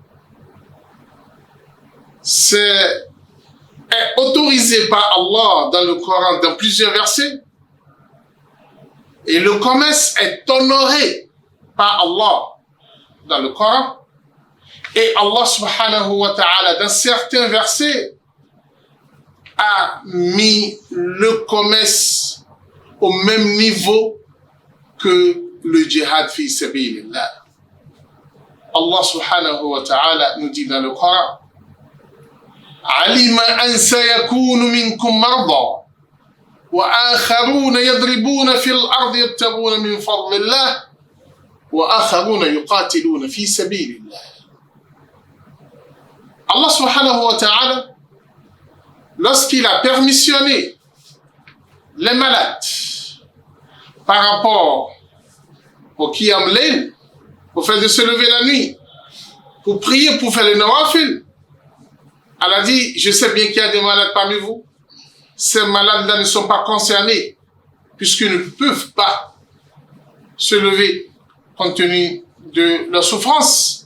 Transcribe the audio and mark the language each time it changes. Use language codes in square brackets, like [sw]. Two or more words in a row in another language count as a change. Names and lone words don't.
[fr] est autorisé par Allah dans le Coran dans plusieurs versets, et le commerce est honoré par Allah dans le Coran, et Allah [ar] سبحانه وتعالى [fr] dans certains versets a mis le commerce au même niveau que le djihad [ar] في سبيل الله. الله سبحانه وتعالى [fr] nous dit dans le Coran: [ar] علم أن سيكون منكم مرضى وآخرون يضربون في الأرض يبتغون من فضل الله وآخرون يقاتلون في سبيل الله. الله سبحانه وتعالى, [fr] lorsqu'il a permissionné les malades par rapport au [ar] قيام ليل, [fr] pour faire de se lever la nuit, pour prier, pour faire le nawafil, elle a dit: je sais bien qu'il y a des malades parmi vous, ces malades-là ne sont pas concernés, puisqu'ils ne peuvent pas se lever compte tenu de leur souffrance.